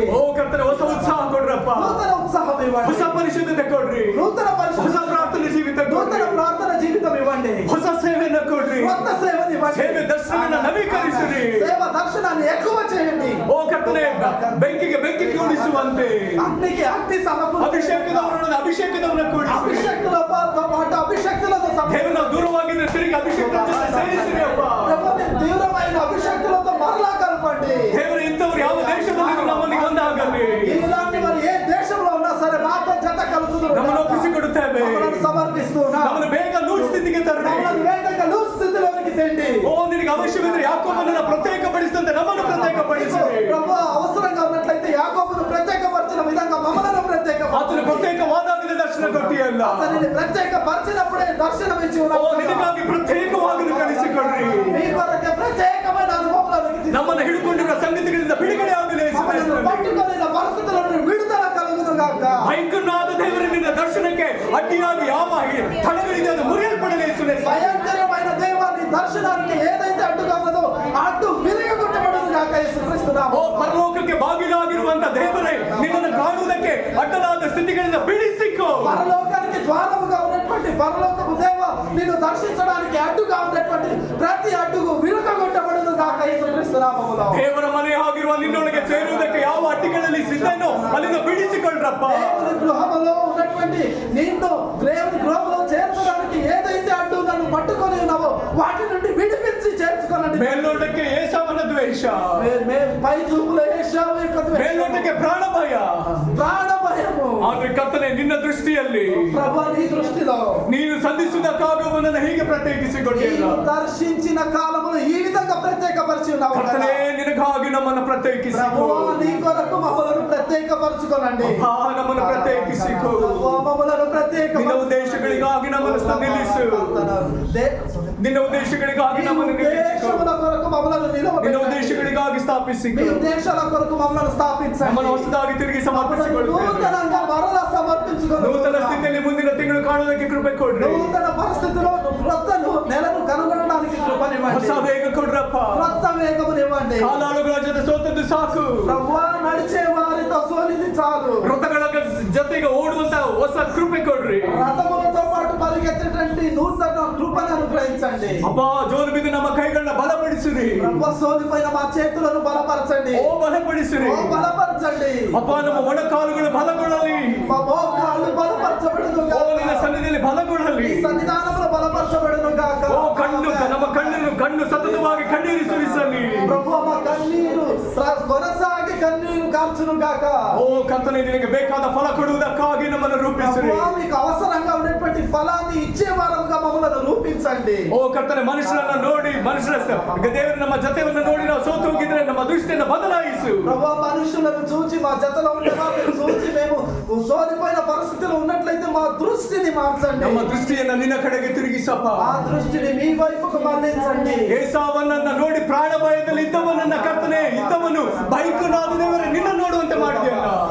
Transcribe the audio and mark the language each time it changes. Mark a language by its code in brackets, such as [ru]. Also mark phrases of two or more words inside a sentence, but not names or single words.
[kn] ಓ ಕರ್ತನೆ ಹೊಸ ಉತ್ಸಾಹ ಕೊಡ್ರಪ್ಪ. [te] నూతన ఉత్సాహం ఇవ్వండి. [kn] ಹೊಸ ಪರಿಶುದ್ಧತೆ ಕೊಡ್ರಿ. [te] నూతన [kn] ಹೊಸ [te] పరిశుద్ధ [kn] ಪ್ರಾರ್ಥನೆ ಜೀವಿತ [te] నూతన [kn] ಕೊಡ್ರಿ. [te] ప్రార్థన జీవితం ఇవ్వండి. [kn] ಹೊಸ ಸೇವೆಯನ್ನ ಕೊಡ್ರಿ. [te] కొత్త సేవని ఇవ్వండి. [kn] ಸೇವೆ ದರ್ಶನವನ್ನ ನವೀಕರಿಸಿರಿ. [te] సేవ దర్శనాన్ని ఎక్కువ చేయండి. [kn] ಓ ಕರ್ತನೆ ಬೆಂಕಿಗೆ ಬೆಂಕಿ ಕೂಡಿಸುವಂತೆ [te] అగ్నికి అగ్ని సమకూర్చండి. [kn] ಅಭಿಷೇಕದವರನ್ನು ಅಭಿಷೇಕದವನ್ನ ಕೂಡಿಸಿರಿ. [te] అభిషక్తులతో పాటు అభిషక్తులతో [kn] ದೇವರು ನಾವು ದೂರವಾಗಿದ್ರೆ ತಿರುಗಿ ಅಭಿಷೇಕದ ಜೊತೆ ಸೇರಿಸಿರಿ ಅಪ್ಪ. [te] ప్రభుని తీవ్రమైన అభిషక్తులతో మరలా కలపండి. [kn] ದೇವರು ಇಂಥವ್ರು ಯಾವ ದೇಶದಲ್ಲಿ ನಮ್ಮಲ್ಲಿ ಒಂದಾಗಲಿ. [te] ఇలాంటి మరి ఏ దేశంలో ఉన్నా సరే మాతో జత కలుపుతున్నారు. [kn] ನಮ್ಮನ್ನು ಒಪ್ಪಿಸಿಕೊಡುತ್ತೇವೆ. [te] మమ్మల్ని సమర్పిస్తున్నా. [kn] ನಮ್ಮನ್ನು ಬೇಗ ಲೂಸ್ ಸ್ಥಿತಿಗೆ ತರ್ರಿ. [te] మమ్మల్ని వేగంగా లూస్ స్థితిలోనికి తెండి. [kn] ಓ ನಿನಗೆ ಅವಶ್ಯವಿದ್ರೆ ಯಾಕೋಬನನ್ನ ಪ್ರತ್ಯೇಕಪಡಿಸಿದಂತೆ ನಮ್ಮನ್ನು ಪ್ರತ್ಯೇಕಪಡಿಸಿರಿ. [te] ప్రభు అవసరంగా ఉన్నట్లయితే యాకోబును ప్రత్యేకపరిచిన విధంగా మమ్మల్ని ప్రత్యేకపరచండి. [kn] ಆತನು ಪ್ರತ್ಯೇಕವಾದಾಗಲೇ ದರ್ಶನ ಕೊಟ್ಟಿಯಲ್ಲ. [te] అతనిని ప్రత్యేకపరిచినప్పుడే దర్శనం ఇచ్చి [kn] ಓ [te] ఉన్నాడు. [kn] ನಿನಗಾಗಿ ಪ್ರತ್ಯೇಕವಾಗಲು ಕಲಿಸಿಕೊಡ್ರಿ. [te] మీ కొరకే ప్రత్యేకమైన అనుభవంలోనికి తీసుకు [kn] ನಮ್ಮನ್ನು ಹಿಡ್ಕೊಂಡಿರುವ ಸಂಗತಿಗಳಿಂದ ಬಿಡುಗಡೆ ಆಗಲಿ. [te] మమ్మల్ని పట్టుకొనిన పరిస్థితుల నుండి విడుదల కలుగును గాక. [kn] ಭಯಂಕರನಾದ ದೇವರ ನಿನ್ನ ದರ್ಶನಕ್ಕೆ ಅಡ್ಡಿಯಾಗಿ ಯಾವ ತಡೆಗಳಿದೆ ಅದು ಮುರಿಯಲ್ಪಡಲಿ. [te] భయంకరమైన దేవాన్ని దర్శనానికి ఏదైతే అడ్డుగా ఉన్నదో ఆ అడ్డు విరగొట్టబడును గాక. యేసుక్రీస్తు [kn] ಓ [te] నామములో [kn] ಪರಲೋಕಕ್ಕೆ ಬಾಗಿಲಾಗಿರುವಂತ ದೇವರೇ ನಿನ್ನನ್ನು ಕಾಣುವುದಕ್ಕೆ ಅಡ್ಡಲಾದ ಸ್ಥಿತಿಗಳಿಂದ ಬಿಡಿಸಿಕೋ. [te] పరలోకానికి ద్వారముగా ఉన్నటువంటి పరలోకపు దేవ నిన్ను దర్శించడానికి అడ్డుగా ఉన్నటువంటి ప్రతి అడ్డుకు విరగొట్టబడును గాక. యేసుక్రీస్తు నామములో [kn] ದೇವರ ಮನೆ ಆಗಿರುವ ನಿನ್ನೊಳಗೆ ಸೇರುವುದಕ್ಕೆ ಯಾವ ಅಡ್ಡಿಗಳಲ್ಲಿ ಸಿದ್ಧನೋ ಅಲ್ಲಿಂದ ಬಿಡಿಸಿಕೊಳ್ಳ್ರಪ್ಪ. [te] దేవుని గృహములో ఉన్నటువంటి నిన్ను దేవుని గృహంలో చేర్చడానికి ఏదైతే అడ్డు నన్ను పట్టుకొని ఉన్నావో వాటి నుండి విడిపించి చేర్చుకోనండి. [kn] ಮೇಲ್ನೋಟಕ್ಕೆ ಏಸಾವನ ದ್ವೇಷ, [te] పై చూపులో ఏశావు యొక్క ద్వేషము, [kn] ಮೇಲ್ನೋಟಕ್ಕೆ ಪ್ರಾಣ ಭಯ, [te] ప్రాణ భయము, [kn] ಆದ್ರೆ ಕರ್ತನೆ ನಿನ್ನ ದೃಷ್ಟಿಯಲ್ಲಿ [te] ప్రభు నీ దృష్టిలో [kn] ನೀನು ಸಂಧಿಸಿದ ಕಾಲವನ್ನು ಹೀಗೆ ಪ್ರತ್ಯೇಕಿಸಿಕೊಂಡಿಲ್ಲ. [te] నీవు దర్శించిన కాలమును ఈ విధంగా ప్రత్యేకపరిచి ఉన్నావు [kn] ಕರ್ತನೆ ನಿನಗಾಗಿ ನಮ್ಮನ್ನು ಪ್ರತ್ಯೇಕಿಸಿಕೋ. [te] ప్రభువా నీ కొరకు మమ్మలను ప్రత్యేకపరచుకోనండి. [kn] ಅಪ್ಪಾ ನಮ್ಮನ್ನು ಪ್ರತ್ಯೇಕಿಸಿಕೋ. [te] ప్రభువా మమ్మలను [kn] ನಿನ್ನ ಉದ್ದೇಶಗಳಿಗಾಗಿ ನಮ್ಮನ್ನು ನಿಲ್ಲಿಸು. ನಿನ್ನ ಉದ್ದೇಶಗಳಿಗಾಗಿ ನಮ್ಮನ್ನು ನಿಲ್ಲಿಸಿಕೋ. [te] కొరకు మమ్మలను నిలవబెట్టండి. [kn] ನಿನ್ನ ಉದ್ದೇಶಗಳಿಗಾಗಿ ಸ್ಥಾಪಿಸಿಕೋ. [te] మీ ఉద్దేశాల కొరకు మమ్మలను స్థాపించండి. [kn] ನಮ್ಮನ್ನು ಹೊಸದಾಗಿ ತಿರುಗಿ ಸಮರ್ಪಿಸಿಕೊಳ್ಳುತ್ತೇವೆ. [te] నూతనంగా మరలా సమర్పించుకోండి. [kn] ನೂತನ ಸ್ಥಿತಿಯಲ್ಲಿ ಮುಂದಿನ ತಿಂಗಳು ಕಾಣುವುದಕ್ಕೆ ಕೃಪೆ ಕೊಡ್ರಿ. [te] నూతన పరిస్థితిలో క్రొత్త నెలను కనుగొనడానికి కృపనివ్వండి. [kn] ಹೊಸ ವೇಗ ಕೊಡ್ರಪ್ಪ. [te] క్రొత్త వేగమునివ్వండి. [kn] ಕಾಲಾಳುಗಳ ಜೊತೆ ಸೋತದ್ದು ಸಾಕು. [te] ప్రభువా నడిచే వారితో సోలింది చాలు. [kn] ರಥಗಳ ಜೊತೆಗೆ ಓಡುವಂತ ಹೊಸ ಕೃಪೆ ಕೊಡ್ರಿ. [te] రథములతో పాటు పరిగెత్తేటువంటి నూతన కృపను అనుగ్రహించండి. [kn] ಅಬ್ಬಾ ಜೋಲು ಬಿದ್ದು ನಮ್ಮ ಕೈಗಳನ್ನ ಬಲಪಡಿಸಿರಿ. [te] ప్రభువా సోలిపోయిన మా చేతులను బలపరచండి. [kn] ಓ ಬಲಪಡಿಸಿರಿ. [te] ఓ బలపరచండి. [kn] ಅಬ್ಬಾ ನಮ್ಮ ಮೊಣಕಾಲುಗಳು ಬಲಗೊಳ್ಳಲಿ. [te] మా మోకాళ్ళు బలపరచబడును [kn] ಓ [te] గాక. [kn] ನಿನ್ನ ಸನ್ನಿಧಿಯಲ್ಲಿ ಬಲಗೊಳ್ಳಲಿ. [te] ఈ సన్నిధానములో బలపరచబడును గాక. [kn] ಓ ನಮ್ಮ ಕಣ್ಣು ಸತತವಾಗಿ ಕಣ್ಣೀರು ಸುರಿಸಲಿ. [te] ప్రభువా మా కన్నీరు కొనసాగి కన్నీరు కార్చును గాక. [kn] ಓ ಕರ್ತನೇ ನಿನಗೆ ಬೇಕಾದ ಫಲ ಕೊಡುವುದಕ್ಕಾಗಿ ನಮ್ಮನ್ನು ರೂಪಿಸಿರಿ. [te] ప్రభువా మీకు అవసరంగా ఉన్నటువంటి ఫలాన్ని ఇచ్చే వారంగా మమ్మల్ని రూపించండి. [kn] ಓ ಕರ್ತನೆ ಮನುಷ್ಯರನ್ನ ನೋಡಿ ದೇವರು ನಮ್ಮ ಜೊತೆಯನ್ನು ನೋಡಿ ನಾವು ಸೋತು ಹೋಗಿದ್ರೆ ನಮ್ಮ ದೃಷ್ಟಿಯನ್ನು ಬದಲಾಯಿಸು. [te] ప్రభువా మనుషులను చూచి మా జతలో ఉండే వారిని చూచి మేము సోలిపోయిన పరిస్థితిలో ఉన్నట్లయితే మా దృష్టిని మార్చండి. [kn] ನಮ್ಮ ದೃಷ್ಟಿಯನ್ನ ನಿನ್ನ ಕಡೆಗೆ ತಿರುಗಿಸಪ್ಪ. [te] ಆ ದೃಷ್ಟಿని మీ వైపుకు మళ్లించండి. [kn] ಏಸಾವನನ್ನ ನೋಡಿ ಪ್ರಾಣ ಭಯದಲ್ಲಿ ಇದ್ದವನನ್ನ ಕರ್ತನೆ ಇದ್ದವನು ಬೈಕನಾದ ದೇವರೇ ನಿನ್ನ ನೋಡುವಂತೆ ಮಾಡಿದೆಯಲ್ಲ.